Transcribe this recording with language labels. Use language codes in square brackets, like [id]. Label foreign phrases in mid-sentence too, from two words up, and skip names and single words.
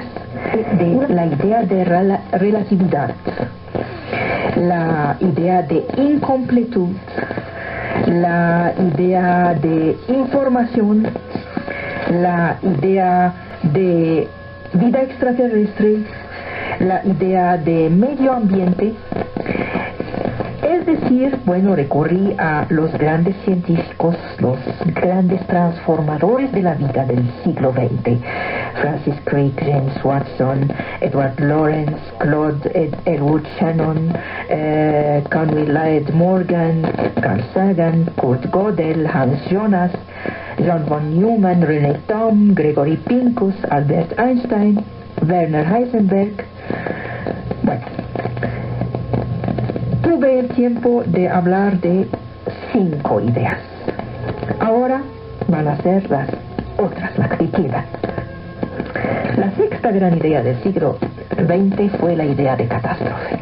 [es] De la idea de relatividad, la idea de incompletud, la idea de información, la idea de vida extraterrestre, la idea de medio ambiente. Es decir, bueno, recurrí a los grandes científicos, los grandes transformadores de la vida del siglo XX. Francis Crick, James Watson, Edward Lorenz, Claude Edward Shannon, Conway Lloyd Morgan, Carl Sagan, Kurt Gödel, Hans Jonas, John von Neumann, René Thom, Gregory Pincus, Albert Einstein, Werner Heisenberg. Bueno, tuve el tiempo de hablar de 5 ideas. Ahora van a ser las otras, las que quedan. La sexta gran idea del siglo XX fue la idea de catástrofe.